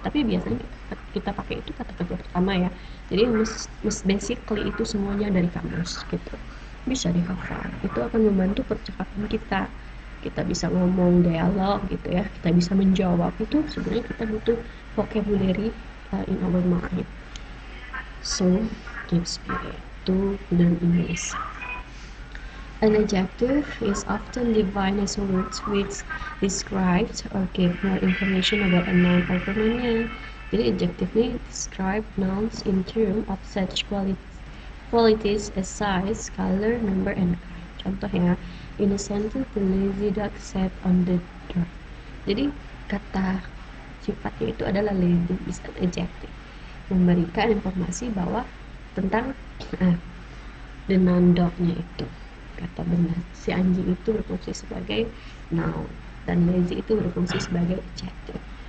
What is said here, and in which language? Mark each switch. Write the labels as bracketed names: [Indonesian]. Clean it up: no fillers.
[Indonesian] Tapi biasanya kita pakai itu kata kerja pertama ya. Jadi basically itu semuanya dari kamus gitu, bisa dihafal. Itu akan membantu percakapan kita bisa ngomong dialog gitu ya, kita bisa menjawab. Itu sebenarnya kita butuh [English] vocabulary in our mind. So keep spirit to learn English. An adjective is often defined as words which describe or give more information about a noun or pronoun. [Indonesian] Jadi [English] adjective [Indonesian] ini [English] describe nouns in terms of such qualities as size, color, number, and kind. [Indonesian] Contohnya, [English] in a sentence, the lazy dog sat on the door. [Indonesian] Jadi kata sifatnya itu adalah lazy, [English] is an adjective, [Indonesian] memberikan informasi bahwa tentang [English] the noun [Indonesian] dog-nya itu. Kata benar, si anjing itu berfungsi sebagai noun dan lazy itu berfungsi sebagai adjective.